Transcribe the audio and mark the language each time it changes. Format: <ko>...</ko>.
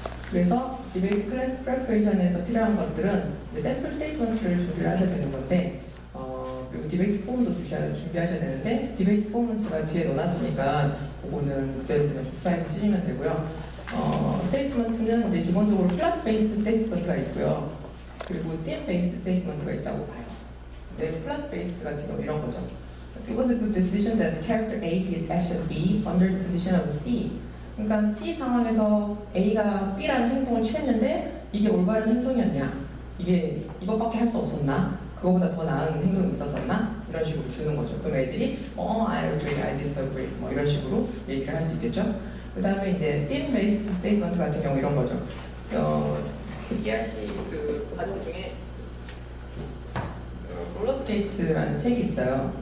<ko>그래서 디베이트 클래스 프레퍼레이션에서 필요한 것들은 샘플 스테이트먼트를 준비를 하셔야 되는 건데 그리고 디베이트 폼도 준비하셔야 되는데 디베이트 폼은 제가 뒤에 넣어놨으니까 그거는 그대로 그냥 복사해서 쓰시면 되고요. 스테이트먼트는 이제 기본적으로 플랫 베이스 스테이트먼트가 있고요. 그리고 팀 베이스 스테이트먼트가 있다고 봐요. 근데 플랫 베이스 같은 경우 이런 거죠.</ko> <en>It was a good decision that character A did action B under the condition of C.</en> <ko>그러니까 C 상황에서 A가 B라는 행동을 취했는데 이게 올바른 행동이었냐? 이게 이것밖에 할 수 없었나? 그거보다 더 나은 행동이 있었었나? 이런 식으로 주는 거죠. 그럼 애들이</ko> <en>I agree, I disagree</en> <ko>이런 식으로 얘기를 할 수 있겠죠. 그 다음에 이제</ko> <en>team based statement</en> <ko>같은 경우 이런 거죠. ERC 그 과정 중에 롤러스케이트라는 책이 있어요.</ko>